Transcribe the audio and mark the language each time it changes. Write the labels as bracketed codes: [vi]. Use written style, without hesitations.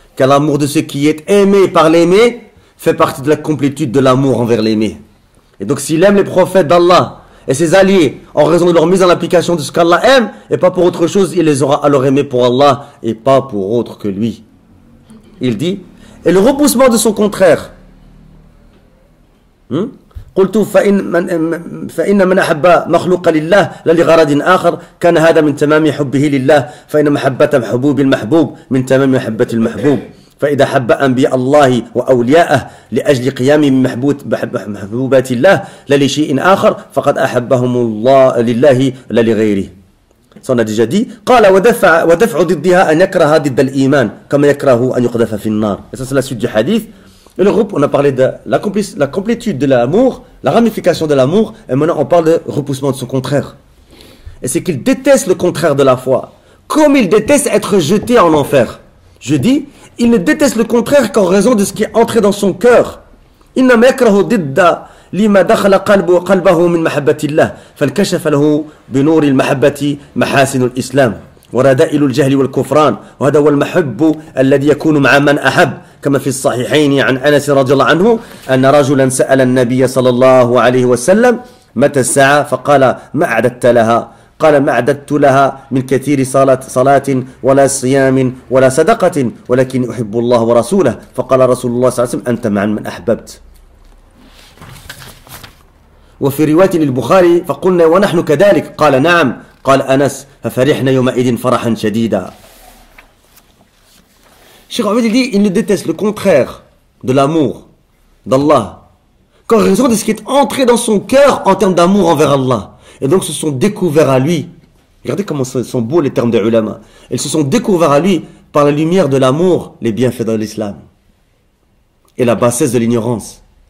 [fr] Car l'amour de ce qui est aimé par l'aimé fait partie de la complétude de l'amour envers l'aimé. Et donc s'il aime les prophètes d'Allah et ses alliés en raison de leur mise en application de ce qu'Allah aime et pas pour autre chose, il les aura alors aimés pour Allah et pas pour autre que lui. Il dit, et le repoussement de son contraire. [ar] قلت فإن من أحب مخلوقا لله لا لغرض آخر كان هذا من تمام حبه لله فإن محبة محبوب المحبوب من تمام محبة المحبوب فإذا حب أنبياء الله وأولياءه لأجل قيام محبوبات الله لا لشيء آخر فقد أحبهم الله لله لا لغيره. [fr] Ça on a déjà dit. [ar] قال ودفع ضدها أن يكره ضد الإيمان كما يكره أن يقذف في النار. [fr] Et ça c'est la suite du hadith. Et le groupe, on a parlé de la complétude de l'amour, la ramification de l'amour, et maintenant on parle de repoussement de son contraire. Et c'est qu'il déteste le contraire de la foi, comme il déteste être jeté en enfer. Je dis, il ne déteste le contraire qu'en raison de ce qui est entré dans son cœur. [ar] إنما يكره ضد لما دخل قلبه من محبة الله فانكشف له بنور المحبة محاسن الإسلام ورذائل الجهل والكفران وهذا هو المحب الذي يكون مع من أحب كما في الصحيحين عن أنس رضي الله عنه أن رجلا سأل النبي صلى الله عليه وسلم متى الساعة فقال ما أعددت لها قال ما أعددت لها من كثير صلاة ولا صيام ولا صدقة ولكن أحب الله ورسوله فقال رسول الله صلى الله عليه وسلم أنت مع من أحببت. وفي رواية للبخاري فقلنا ونحن كذلك قال نعم قال أنس ففرحنا يومئذ فرحا شديدا. [fr] Cheikh Ahmed dit il ne déteste le contraire de l'amour d'Allah qu'en raison de ce qui est entré dans son cœur en termes d'amour envers Allah. Et donc se sont découverts à lui. Regardez comment sont beaux les termes des ulama. Ils se sont découverts à lui par la lumière de l'amour, les bienfaits de l'islam et la bassesse de l'ignorance.